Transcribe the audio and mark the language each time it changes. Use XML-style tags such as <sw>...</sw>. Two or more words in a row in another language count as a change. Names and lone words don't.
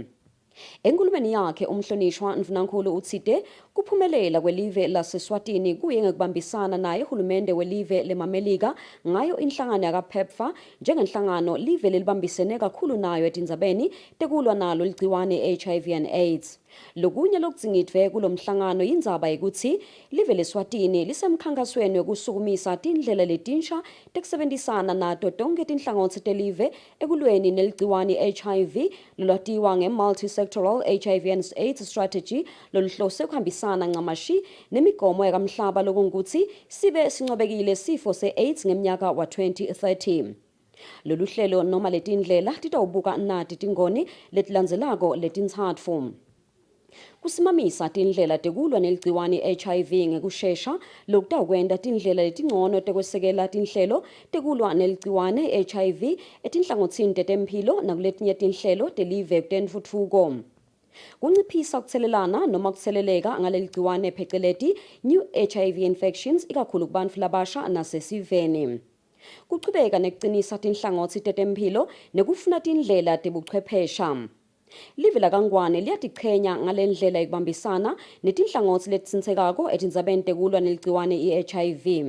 <ss>Enkulumeni yakhe umhlonishwa Mvunankhulu utsite kuphumelela kwelive laseswatini kuye ngekubambisana naye hulumende welive lemamelika ngayo inhlangano yakapepfa njengenhlangano live lelibambisene kakhulu nayo etindzabeni tekulwa nalo ligciwane</ss> <en>HIV and AIDS.</en> <ss>Lokunye lokudzingidwe kulomhlangano yindzaba yekuthi live leSwatini lisemkhankasweni wekusukumisa tindlela letinsha tekusebenzisana nato tonke tinhlangothi telive ekulweni neligciwane HIV lolwatiwa nge-</ss> <en>multi-sectoral HIV and AIDS strategy</en> <ss>loluhlose kuhambisana ncamashi nemigomo yakamhlaba lokungukuthi sibe sincobekile sifo se-AIDS ngemnyaka wa 2030. Lolu hlelo noma letindlela titawubuka nati tingoni letilandzelako letintsatfu. Kusimamisa tindlela tekulwa neligciwane HIV ngekushesha lokutawukwenta tindlela letingcono tekwesekela tinhlelo tekulwa neligciwane HIV etinhlangothini tetemphilo nakuletinye tinhlelo telive kutentfutfuko. Kunciphisa kuthelelana noma kutheleleka ngaleligciwane pheceleti</ss> <en>new HIV infections</en> <ss>ikakhulu kubantfu labasha nasesiveni. Kuchubeka nekucinisa tinhlangothi tetemphilo nekufuna tindlela tebuchwephesha. Live lakangwane liyatiqhenya ngalendlela ekubambisana netinhlangothi letitsintekako etindzabeni tekulwa neligciwane i-HIV.</ss>